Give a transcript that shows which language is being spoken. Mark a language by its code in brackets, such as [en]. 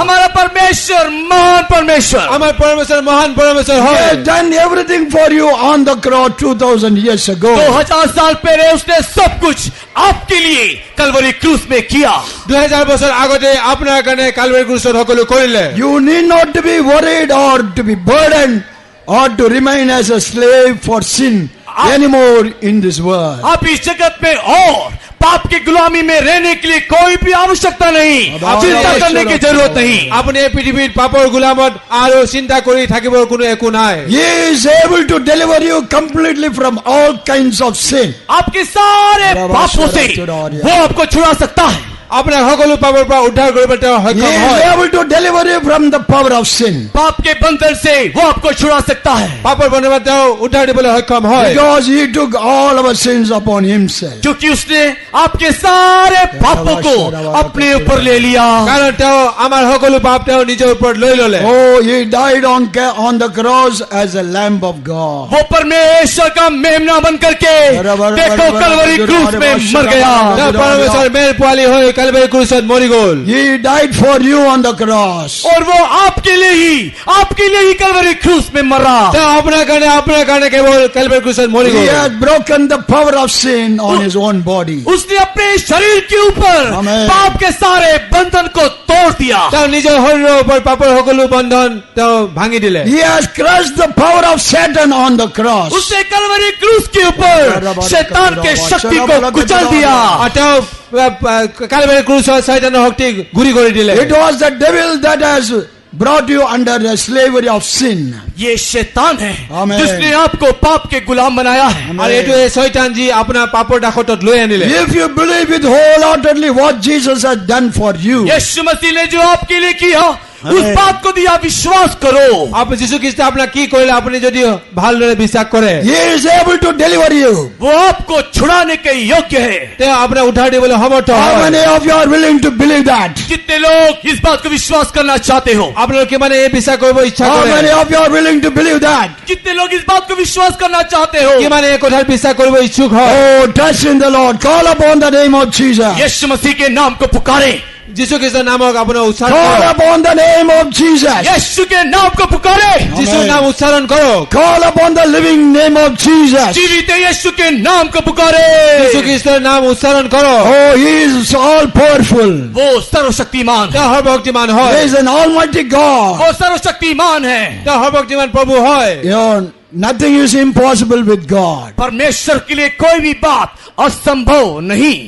[hi] हमारा परमेश्वर महान परमेश्वर, [as] আমাৰ পৰমেশ্বৰ মহান পৰমেশ্বৰ [en] He [as] হয়। [en] has done everything for you on the cross 2000 years ago. [hi] 2000 साल पहले उसने सब कुछ आपके लिए कलवरी क्रूस में किया। [as] 2000 বছৰ আগতে আপোনাৰ কাৰণে কালভাৰী ক্ৰুচত সকলো কৰিলে। [en] You need not to be worried or to be burdened or to remain as a slave for sin anymore in this world. [hi] आप इस जगत में और पाप की गुलामी में रहने के लिए कोई भी आवश्यकता नहीं, चिंता करने की जरूरत नहीं। [as] আপুনি এই পৃথিৱীত পাপৰ গোলামত আৰু চিন্তা কৰি থাকিবৰ কোনো একো নাই। [en] He is able to deliver you completely from all kinds of sin. [hi] आपके सारे पापों से वो आपको छुड़ा सकता है। [as] আপোনাৰ সকলো পাপৰ পৰা উদ্ধাৰ কৰিবলৈ তেওঁ [en] He [as] সক্ষম [en] is [as] হয়। [en] able to deliver you from the power of sin. [hi] पाप के बंधन से वो आपको छुड़ा सकता है, [as] পাপৰ বন্ধনত তেওঁ উদ্ধাৰ দিবলৈ সক্ষম হয়। [en] Because He took all our sins upon Himself. [hi] क्योंकि उसने आपके सारे पापों को अपने ऊपर ले लिया। [as] কাৰণ তেওঁ আমাৰ সকলো পাপ তেওঁ নিজৰ ওপৰত লৈ ল'লে। [en] Oh, He died on the cross as a Lamb of God. [hi] वो परमेश्वर का मेमना बन करके देखो कलवरी क्रूस में मर गया। [as] তেওঁ পৰমেশ্বৰ মেৰ পোৱালি হৈ কালভাৰী ক্ৰুচত মৰি গ'ল। [en] He died for you on the cross. [hi] और वो आपके लिए ही कलवरी क्रूस में मरा। [as] তেওঁ আপোনাৰ কাৰণে কেৱল কালভাৰী ক্ৰুচত মৰি [en] He [as] গ'ল। [en] has broken the power of sin on His own body. [hi] उसने अपने शरीर के ऊपर [en] Amen. [hi] पाप के सारे बंधन को तोड़ दिया। [as] তেওঁ নিজৰ শৰীৰৰ ওপৰত পাপৰ সকলো বন্ধন তেওঁ ভাঙি দিলে। [en] He has crushed the power of Satan on the cross. [hi] उसने कलवरी क्रूस के ऊपर शैतान के शक्ति को कुचल दिया। [as] আৰু তেওঁ কালভাৰী ক্ৰুচত শয়তানৰ শক্তিক গুৰি কৰি দিলে। [en] It was the devil that has brought you under the slavery of sin. [hi] ये शैतान है [en] Amen. [hi] जिसने आपको पाप के गुलाम बनाया है। [as] আৰু এইটো এই শয়তান যি আপোনাৰ পাপৰ দাসত্বত লৈ আনিলে। [en] If you believe with wholeheartedly what Jesus has done for you, [hi] यीशु मसीह ने जो आपके लिए किया उस बात को दिया विश्वास करो। [as] আপুনি যীশু খ্ৰীষ্টই আপোনাক কি কৰিলে আপুনি যদি ভালদৰে বিশ্বাস কৰে [en] He is able to deliver you. [hi] वो आपको छुड़ाने के योग्य है। [as] তেওঁ আপোনাক উদ্ধাৰ দিবলৈ সমৰ্থ [en] How [as] হয়। [en] many of you are willing to believe that? [hi] कितने लोग इस बात को विश्वास करना चाहते हो? [as] আপোনালোকে কিমানে এই বিশ্বাস কৰিব ইচ্ছা [en] How [as] কৰে? [en] many of you are willing to believe that? [hi] कितने लोग इस बात को विश्वास करना चाहते हो? [as] কিমানে এই কথাত বিশ্বাস কৰিব ইচ্ছুক হয়? [en] Oh, trust in the Lord. Call upon the name of Jesus. [hi] यीशु मसीह के नाम को पुकारे, [as] যীশু খ্ৰীষ্টৰ নামক আপোনাৰ উচ্চাৰণ [en] Call [as] কৰক। [en] upon the name of Jesus. [hi] यीशु के नाम को पुकारे, [as] যীশুৰ নাম উচ্চাৰণ কৰক। [en] Call upon the living name of Jesus. [hi] जीवित यीशु के नाम को पुकारे। [as] যীশু খ্ৰীষ্টৰ নাম উচ্চাৰণ কৰক। [en] Oh, He is all powerful. [hi] वो सर्वशक्तिमान, [as] তেওঁ সৰ্বশক্তিমান [en] He [as] হয়। [en] is an almighty God. [hi] वो सर्वशक्तिमान है। [as] তেওঁ সৰ্বশক্তিমান প্ৰভু হয়। [en] You know, nothing is impossible with God. [hi] परमेश्वर के लिए कोई भी बात असंभव नहीं।